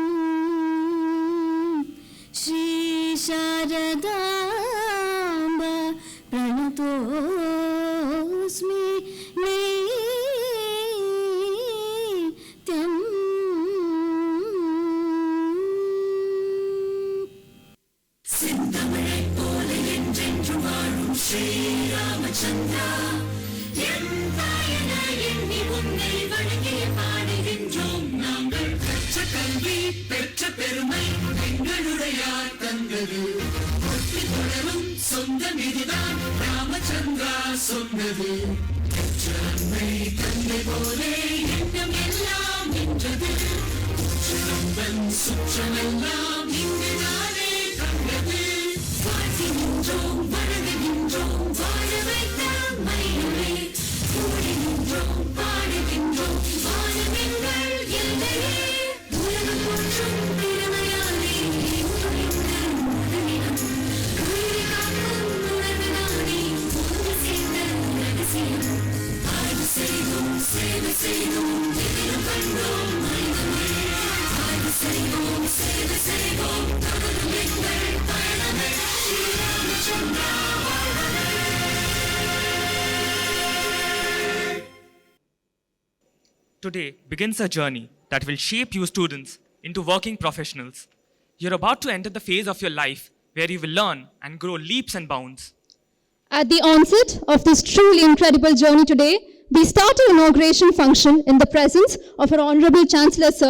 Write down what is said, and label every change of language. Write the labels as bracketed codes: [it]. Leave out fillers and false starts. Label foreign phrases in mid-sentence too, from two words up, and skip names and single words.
[sa] श्री शारदाम्बा प्रणतोऽस्मि नित्यम्. [ta] சிந்தமை போலே என்றென்றும் வாழும் ஸ்ரீ ராமச்சந்திர எம்பயண எண்ணி உன்னை வணங்கிய பாடுகின்றோம் நாங்கள் பெற்ற கல்வி பெற்ற பெருமை எங்களுடையார் தந்தது ஒட்டி தோழரும் சொந்தம் இதுதான் ராமச்சந்திர சொன்னது பெற்ற அன்னை தந்தை போலே எண்ணம் எல்லாம் நின்றது உற்றம் சுற்றமெல்லாம் இங்ஙனே கண்டது வாழ்கின்றோம் வணங்குகின்றோம் வாழ வைத்த மயிலே ஓடுகின்றோம் பாடுகின்றோம் வானமெங்கள் எல்லையே உலகம் போற்றும் திறமையாலே உலகின் மகனிடம் உயிரை காக்கும் உணர்வினாலே ஒன்று சேர்ந்த ரகசியம் ஆய்வு செய்தோம் சேவை செய்தோம் எதிரும் கண்டோம் மனிதமே ஆய்வு செய்வோம் சேவை செய்வோம் தொடரும் எங்கள் பயணமே ஸ்ரீ ராமச்சந்திரா வாழ்வதே. [en] Today begins a journey that will shape you students into working professionals. You're about to enter the phase of your life where you will learn and grow leaps and bounds. At the onset of this truly incredible journey today, we start our inauguration function in the presence of our Honorable Chancellor, Sir.